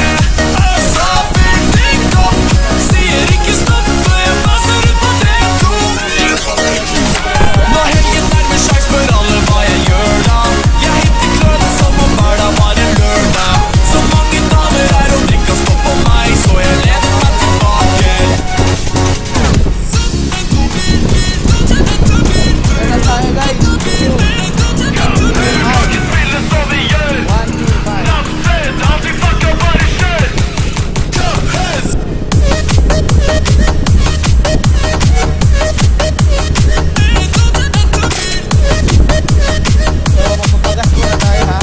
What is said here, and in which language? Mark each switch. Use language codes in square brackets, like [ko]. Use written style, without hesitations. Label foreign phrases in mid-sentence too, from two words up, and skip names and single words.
[no] Så fyll din kopp, sier ikke stopp, før jeg passer ut på 3, 2, 1. Når helgen nærmer seg, spør alle hva jeg gjør da. Jeg hitter kløben som om hver dag var en lørdag. Så mange damer her og drikka stopp på meg, så jeg lener meg tilbake. [tl] Kaya tayo guys. [no] Du kan ikke spille som vi gjør. 1, 2, 5. Naffes, alltid fucka, bare kjør. [tl] So magpapagas muna tayo ha.